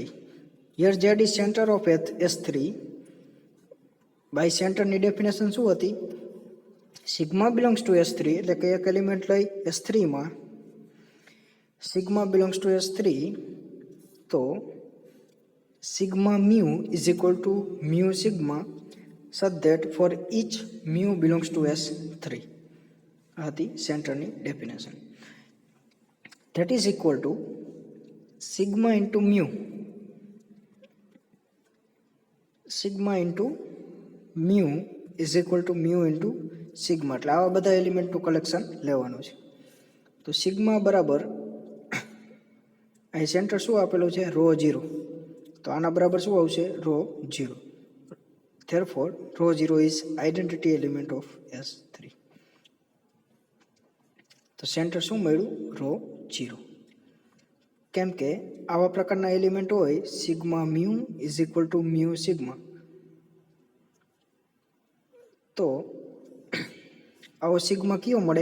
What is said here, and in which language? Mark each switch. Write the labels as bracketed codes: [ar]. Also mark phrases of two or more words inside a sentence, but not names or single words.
[en] Here Z is center of S3. By [gu] સેન્ટરની ડેફિનેશન શું હતી? [en] sigma belongs to S3, [gu] એટલે કે એક એલિમેન્ટ લઈ S3 માં [en] sigma belongs to S3, તો sigma mu is equal to mu sigma such that for each mu belongs to S3. [gu] આ હતી સેન્ટરની ડેફિનેશન. [en] That is equal to sigma into mu. Sigma into mu is equal to mu into sigma. [gu] એટલે આવા બધા એલિમેન્ટનું કલેક્શન લેવાનું છે. તો સિગ્મા બરાબર અહીં સેન્ટર શું આપેલું છે? રો 0. તો આના બરાબર શું આવશે? રો 0. [en] Therefore, રો 0 is identity element of S3. [gu] તો સેન્ટર શું મળ્યું? રો 0. કેમ કે આવા પ્રકારના એલિમેન્ટ હોય [en] sigma mu is equal to mu sigma, [gu] તો આવો સિગ્મા કયો મળે?